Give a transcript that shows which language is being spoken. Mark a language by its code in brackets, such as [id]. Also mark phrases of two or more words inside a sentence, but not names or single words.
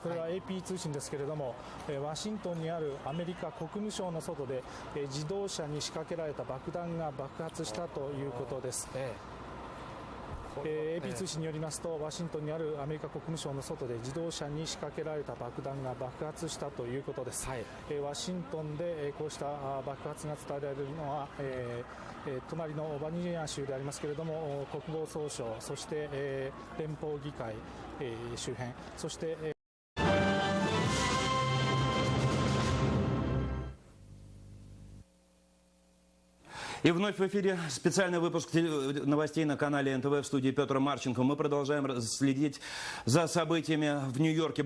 [ja] これは AP 通信ですけれども、ワシントンにあるアメリカ国務省の外で自動車に仕掛けられた爆弾が爆発したということです。AP 通信によりますと、ワシントンにあるアメリカ国務省の外で自動車に仕掛けられた爆弾が爆発したということです。ワシントンでこうした爆発が伝えられるのは、隣のバニジア州でありますけれども、国防総省、そして、連邦議会、周辺、そして、 [ru] И вновь в эфире специальный выпуск новостей на канале НТВ, в студии Петр Марченко. Мы продолжаем следить за событиями в Нью-Йорке.